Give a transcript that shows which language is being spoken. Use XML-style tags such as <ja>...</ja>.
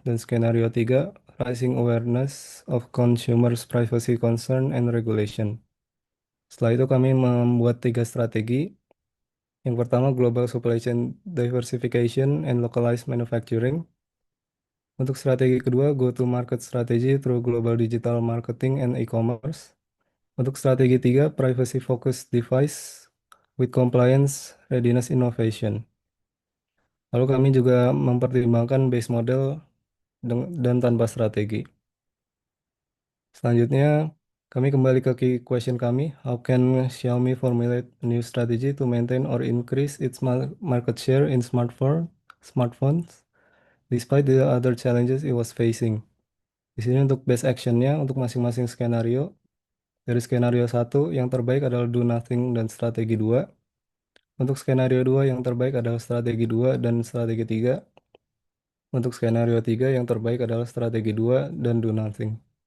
<id>Dan skenario 3,</id> <en>rising awareness of consumers privacy concern and regulation.</en> <id>Setelah itu kami membuat 3 strategi. Yang pertama,</id> <en>global supply chain diversification and localized manufacturing.</en> <id>Untuk strategi kedua,</id> <en>go-to-market strategy through global digital marketing and e-commerce.</en> <id>Untuk strategi tiga,</id> <en>privacy-focused device with compliance, readiness, innovation.</en> <id>Lalu kami juga mempertimbangkan base model dan tanpa strategi. Selanjutnya, kami kembali ke key question kami.</id> <en>How can Xiaomi formulate a new strategy to maintain or increase its market share in smartphones despite the other challenges it was facing?</en> <id>Di sini untuk base actionnya untuk masing-masing skenario. Dari skenario 1 yang terbaik adalah do nothing dan strategi 2. Untuk skenario 2 yang terbaik adalah strategi 2 dan strategi 3. Untuk skenario 3 yang terbaik adalah strategi 2 dan do nothing.</id>